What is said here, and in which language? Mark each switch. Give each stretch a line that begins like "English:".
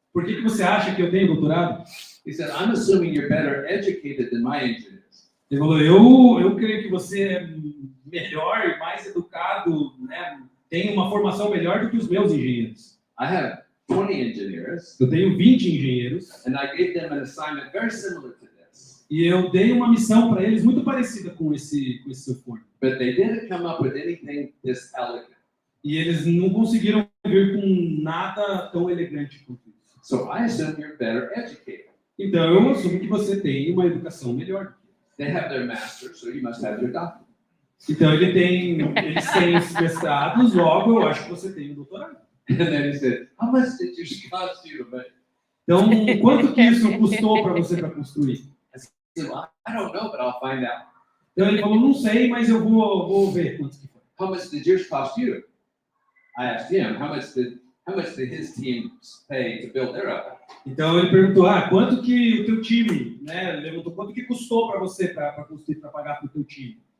Portuguese: Por que você acha que eu tenho doutorado?
English: He said, I'm assuming you're better educated than my engineers.
Portuguese: Ele falou, eu creio que você é melhor e mais educado, né? Tem uma formação melhor do que os meus engenheiros.
English: I have 20 engineers,
Portuguese: Eu tenho 20 engenheiros
English: and I gave them an assignment very similar to this.
Portuguese: e eu dei uma missão para eles muito parecida com esse seu forno.
English: But they didn't come up with anything this elegant.
Portuguese: E eles não conseguiram vir com nada tão elegante quanto isso.
English: So I assume you're better educated.
Portuguese: Então, eu assumo que você tem uma educação melhor.
English: They have their master's, so you must have your doctorate.
Portuguese: Então, eles têm os mestrados, logo eu acho que você tem um doutorado.
English: And then he said, how much did you cost you to make?
Portuguese: Então, quanto que isso custou para você para construir?
English: I said, well, I don't know, but I'll find out.
Portuguese: Então, ele falou, não sei, mas eu vou ver quanto que foi.
English: How much did yours cost you? I asked him, how much did his team pay to build their oven?
Portuguese: Então, ele perguntou, quanto que o teu time, né, levantou, quanto que custou para você, para construir, para pagar para o teu time?